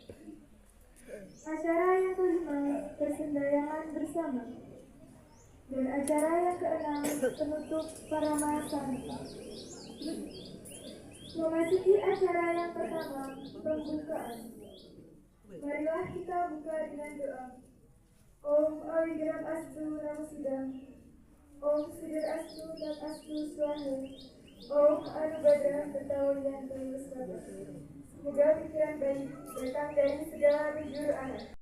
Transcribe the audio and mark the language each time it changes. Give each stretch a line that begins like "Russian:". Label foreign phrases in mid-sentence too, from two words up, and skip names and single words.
Indonesian: Acara yang kelima, persembahyangan bersama. Dan acara yang keenam, penutup Paramasana. Memasuki acara yang pertama, pembukaan. Marilah kita buka dengan doa.
Sanskrit: Om Awigram Astu Namo Sidam. Om Sidir Astu Tat Astu Swaha. Om Anubadra Bertawian Terus
Indonesian: Semoga pikiran baik datang dari segala penjuru arah.